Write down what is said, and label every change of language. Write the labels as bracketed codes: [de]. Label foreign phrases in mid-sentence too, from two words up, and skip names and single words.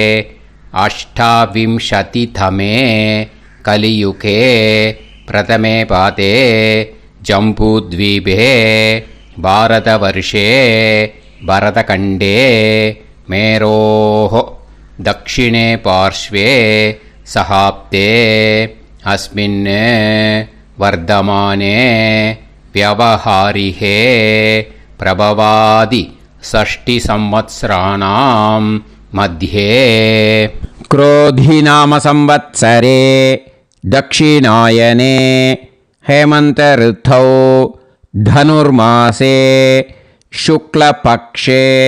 [sa] अष्टाविंशतितमे कलियुगे प्रथमे पादे जम्बूद्वीपे भारतवर्षे भरतखण्डे मेरोः दक्षिणे पार्श्वे सहाब्दे अस्मिन् वर्तमाने व्यवहारिहे प्रभवादि षष्टि संवत्सराणां मध्ये क्रोधी नाम संवत्सरे दक्षिणायने हेमंत ऋतौ धनुर्मासे शुक्लपक्षे